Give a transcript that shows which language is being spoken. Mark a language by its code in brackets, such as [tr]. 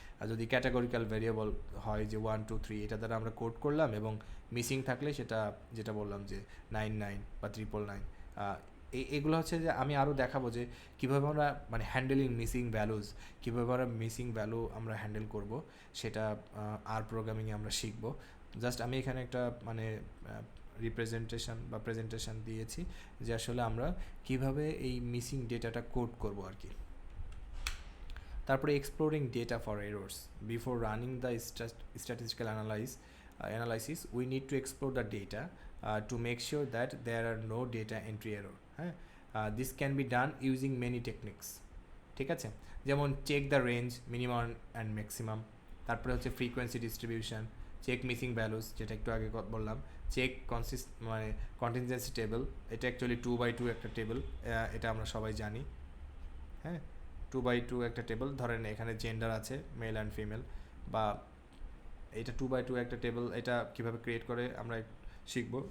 [bn] আর যদি categorical variable হয় যে 1 2 3, এটা দ্বারা আমরা কোড করলাম এবং মিসিং থাকলে সেটা যেটা বললাম যে 99 বা 999, এগুলো হচ্ছে যে আমি আরও দেখাবো যে কীভাবে আমরা মানে হ্যান্ডেলিং মিসিং ভ্যালুজ, কীভাবে আমরা মিসিং ভ্যালু আমরা হ্যান্ডেল করব, সেটা আর প্রোগ্রামিংয়ে আমরা শিখব। জাস্ট আমি এখানে একটা মানে রিপ্রেজেন্টেশন বা প্রেজেন্টেশন দিয়েছি যে আসলে আমরা কিভাবে এই মিসিং ডেটাটা কোড করব আর কি। [en] তারপরে exploring data for errors before running the statistical analysis we need to explore the data to make sure that there are no data entry error, হ্যাঁ। this can be done using many techniques, [bn] ঠিক আছে, যেমন [en] check the range, minimum and maximum, [bn] তারপরে হচ্ছে frequency distribution, check missing values যেটা একটু আগে বললাম, চেক মানে কন্টিনজেন্সি টেবল, এটা অ্যাকচুয়ালি 2x2 একটা টেবল, এটা আমরা সবাই জানি, হ্যাঁ, 2x2 একটা টেবল, ধরেন এখানে জেন্ডার আছে মেল অ্যান্ড ফিমেল, বা এটা 2x2 একটা টেবল, এটা কীভাবে ক্রিয়েট করে আমরা শিখবো।